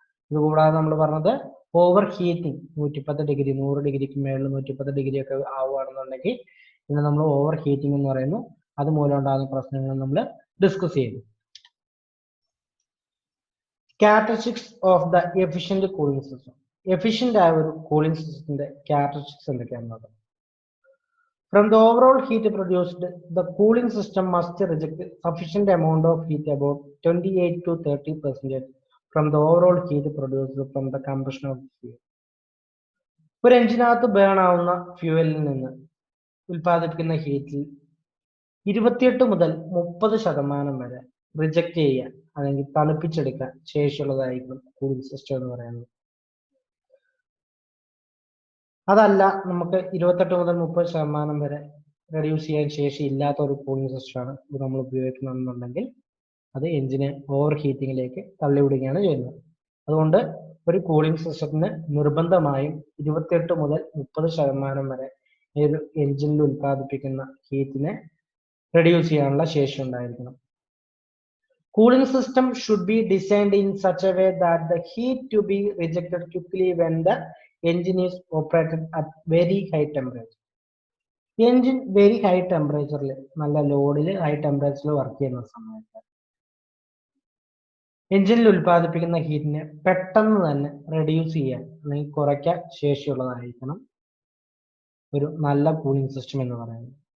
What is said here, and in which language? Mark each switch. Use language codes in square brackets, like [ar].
[ml] ഇതുകൂടാതെ നമ്മൾ പറഞ്ഞത് ഓവർ ഹീറ്റിംഗ്, 110 ഡിഗ്രി 100 ഡിഗ്രിക്ക് മേളിൽ 110 ഡിഗ്രി ഒക്കെ ആവുകയാണെന്നുണ്ടെങ്കിൽ ഇതിനെ നമ്മൾ ഓവർ ഹീറ്റിംഗ് എന്ന് പറയുന്നു. അതുമൂലം ഉണ്ടാകുന്ന പ്രശ്നങ്ങൾ നമ്മൾ ഡിസ്കസ് ചെയ്തു. [en] characteristics of the efficient cooling system, [ml] efficient ആയ ഒരു കൂളിംഗ് സിസ്റ്റത്തിന്റെ ക്യാരക്ടറിസ്റ്റിക്സ് എന്തൊക്കെയാണെന്ന് നോക്കാം. [en] From the overall heat produced, the cooling system must reject sufficient amount of heat, about 28 to 30% from the overall heat produced from the combustion of fuel. [ml] ഒരു എഞ്ചിനകത്ത് burn ആവുന്ന ഫ്യൂവലിൽ നിന്ന് ഉൽപ്പാദിപ്പിക്കുന്ന ഹീറ്റിൽ 28 മുതൽ 30% വരെ റിജക്ട് ചെയ്യാൻ അല്ലെങ്കിൽ തണുപ്പിച്ചെടുക്കാൻ ശേഷിയുള്ളതായിരിക്കും കൂളിംഗ് സിസ്റ്റം എന്ന് പറയുന്നത്. അതല്ല, നമുക്ക് 28 മുതൽ 30% വരെ റെഡ്യൂസ് ചെയ്യാൻ ശേഷി ഇല്ലാത്ത ഒരു കൂളിംഗ് സിസ്റ്റമാണ് ഇത് നമ്മൾ ഉപയോഗിക്കുന്നതെന്നുണ്ടെങ്കിൽ അത് എഞ്ചിനെ ഓവർ ഹീറ്റിംഗിലേക്ക് തള്ളിവിടുകയാണ് ചെയ്യുന്നത്. അതുകൊണ്ട് ഒരു കൂളിംഗ് സിസ്റ്റത്തിന് നിർബന്ധമായും 28 മുതൽ 30% വരെ ഒരു എഞ്ചിനിൽ ഉൽപ്പാദിപ്പിക്കുന്ന ഹീറ്റിനെ റെഡ്യൂസ് ചെയ്യാനുള്ള ശേഷി ഉണ്ടായിരിക്കണം. [en] Cooling system should be designed in such a way that the heat to be rejected quickly when the engine is operated at very high temperature. [ml] Engine very high ടെമ്പറേച്ചറിൽ, നല്ല ലോഡിൽ ഹൈ ടെമ്പറേച്ചറിൽ വർക്ക് ചെയ്യുന്ന സമയത്ത് എഞ്ചിനിൽ ഉൽപ്പാദിപ്പിക്കുന്ന ഹീറ്റിനെ പെട്ടെന്ന് തന്നെ റെഡ്യൂസ് ചെയ്യാൻ അല്ലെങ്കിൽ കുറയ്ക്കാൻ ശേഷിയുള്ളതായിരിക്കണം ഒരു നല്ല കൂളിംഗ് സിസ്റ്റം എന്ന് പറയുന്നത്.